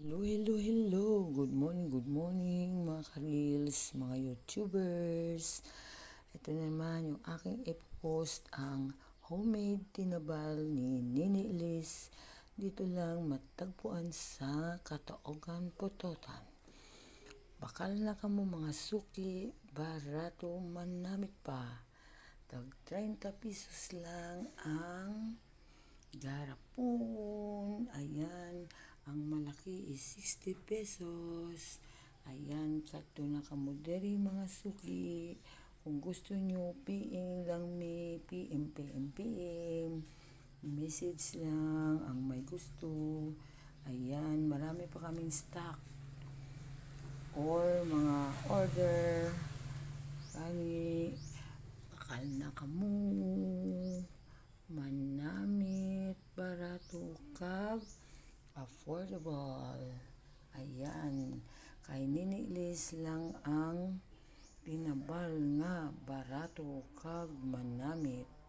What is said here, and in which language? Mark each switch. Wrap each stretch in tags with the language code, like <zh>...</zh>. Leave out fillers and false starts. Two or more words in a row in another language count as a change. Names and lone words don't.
<en>Hello, hello, hello. Good morning</en> <tl>mga ka-reels, mga YouTubers. Ito naman yung aking ipopost ang homemade tinabal ni Nini Liz. Dito lang matagpuan sa Kataogan, Pototan.</tl> <hil>Bakal na kamo mga suki, barato manamit pa.</hil> <tl>Tag 30 pesos lang ang garapon. Ayan, ang malaki is 60 pesos.</tl> <hil>Ayan, kato na kamo diri mga suki.</hil> <tl>Kung gusto nyo, PM lang may PM. Message lang ang may gusto. Ayan, marami pa kaming stock or mga order.</tl> <hil>Kani, bakal na kamo manamit, barato kag affordable. Ayan, kay Nini Liz lang ang tinabal nga barato kag manamit.</hil>